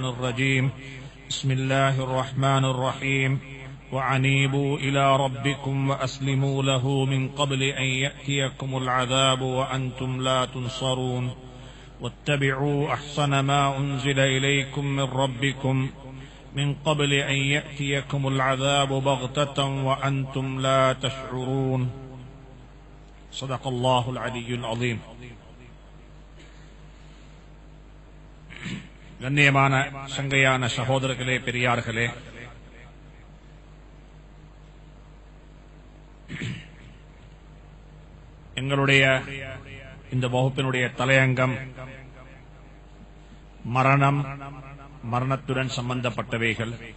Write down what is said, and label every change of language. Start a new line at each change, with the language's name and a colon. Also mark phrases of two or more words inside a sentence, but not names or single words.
Arabic: الرجيم بسم الله الرحمن الرحيم وأنيبوا إلى ربكم وأسلموا له من قبل أن يأتيكم العذاب وأنتم لا تنصرون واتبعوا أحسن ما أنزل إليكم من ربكم من قبل أن يأتيكم العذاب بغتة وأنتم لا تشعرون صدق الله العلي العظيم.
Tamil: கண்ணியமான சங்கையான சகோதரர்களே, பெரியார்களே, எங்களுடைய இந்த வகுப்பினுடைய தலையங்கம் மரணம், மரணத்துடன் சம்பந்தப்பட்டவைகள்.